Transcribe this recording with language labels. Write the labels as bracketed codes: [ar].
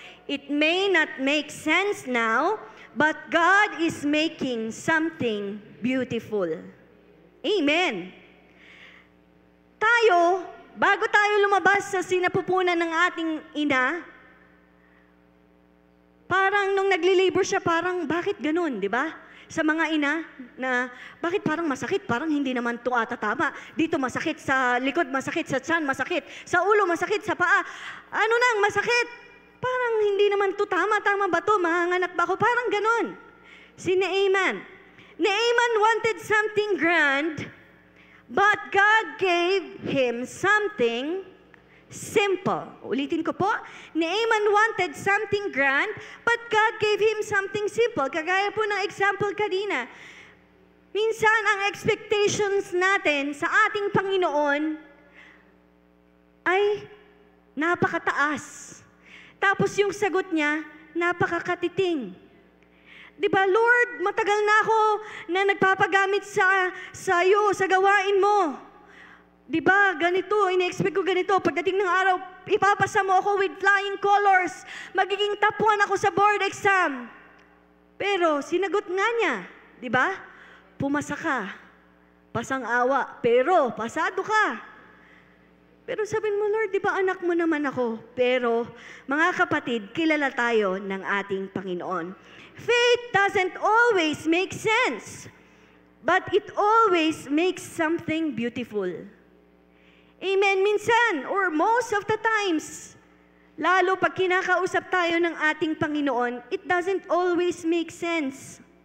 [en] It may not make sense now, but God is making something beautiful. Amen. [tl] Tayo, bago tayo lumabas sa sinapupunan ng ating ina, parang nung nagli-labor siya, parang bakit ganun, di ba? Sa mga ina, na bakit parang masakit? Parang hindi naman ito ata tama. Dito masakit sa likod, masakit sa tiyan, masakit sa ulo, masakit sa paa. Ano nang masakit? Parang hindi naman ito tama ba ito? Mahanganak ba ako? Parang ganun. Si Naaman. [en] Naaman wanted something grand, but God gave him something simple. [tl] Ulitin ko po. [en] Naaman wanted something grand, but God gave him something simple. [tl] Kagaya po ng example kanina. Minsan, ang expectations natin sa ating Panginoon ay napakataas. Tapos yung sagot niya, napakakatiting. Diba, Lord, matagal na ako na nagpapagamit sa iyo, sa gawain mo. Diba, ganito, ina-expect ko ganito. Pagdating ng araw, ipapasa mo ako [en] with flying colors. [tl] Magiging top 1 ako sa board exam. Pero, sinagot nga niya, diba? Pumasa ka. Pasang awa, pero pasado ka. Pero sabihin mo, Lord, di ba anak mo naman ako? Pero, mga kapatid, kilala tayo ng ating Panginoon. [en] Faith doesn't always make sense, but it always makes something beautiful. Amen. Minsan, or most of the times, [tl] lalo pag kinakausap tayo ng ating Panginoon, [en] it doesn't always make sense.